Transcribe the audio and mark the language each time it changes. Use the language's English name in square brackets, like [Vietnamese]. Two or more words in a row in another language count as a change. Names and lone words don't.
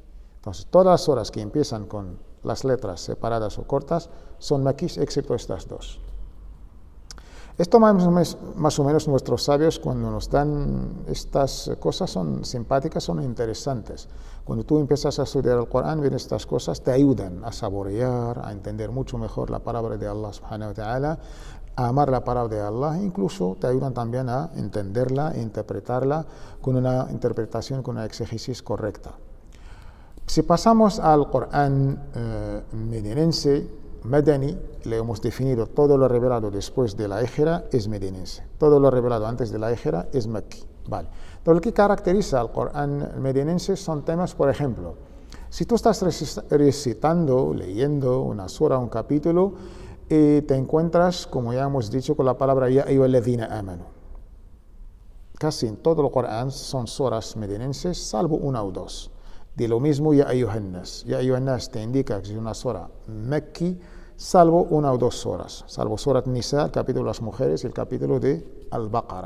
[Spanish] Entonces, todas las suras que empiezan con las letras separadas o cortas son Makkis, excepto estas 2. Esto más o menos nuestros sabios cuando nos dan estas cosas son simpáticas, son interesantes. Cuando tú empiezas a estudiar el Corán, ven estas cosas, te ayudan a saborear, a entender mucho mejor la palabra de Allah [Arabic] سبحانه وتعالى, [Spanish] a amar la palabra de Allah, incluso te ayudan también a entenderla e interpretarla con una interpretación, con una exégesis correcta. Si pasamos al Corán medinense, Madani, le hemos definido todo lo revelado después de la Hijra es medinense. Todo lo revelado antes de la Hijra es Makki. Vale. Entonces, lo que caracteriza al Corán medinense son temas, por ejemplo, si tú estás recitando, leyendo una sura, un capítulo, y te encuentras, como ya hemos dicho, con la palabra [Arabic] يا أيها الذين آمنوا. [Spanish] Casi en todo el Corán son suras medinenses, salvo una o 2. De lo mismo, [Arabic] يا أيها الناس. يا أيها الناس [Spanish] te indica que es una sura Makki, salvo una o 2 suras, salvo Surat Nisa, el capítulo de las mujeres, y el capítulo de Al-Baqara.